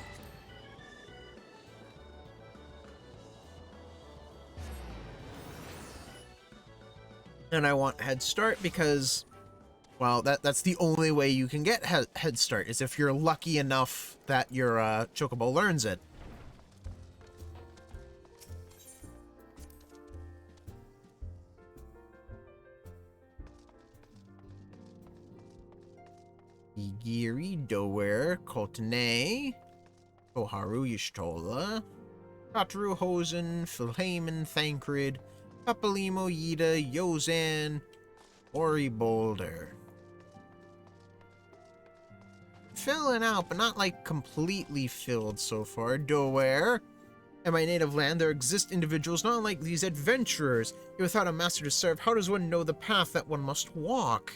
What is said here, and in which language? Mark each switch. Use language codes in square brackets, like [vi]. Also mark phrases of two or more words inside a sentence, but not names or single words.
[en] And I want Head Start because, well, that's the only way you can get Head Start, is if you're lucky enough that your Chocobo learns it. Igiri, Dower, Koltene, Koharu, Y'shtola, Kataru, Hosen, Philhamen, Thancred, Papalimo, Yida, Yozan, Ori Boulder. Filling out, but not like completely filled so far. Dower. In my native land, there exist individuals not unlike these adventurers. Yet without a master to serve, how does one know the path that one must walk?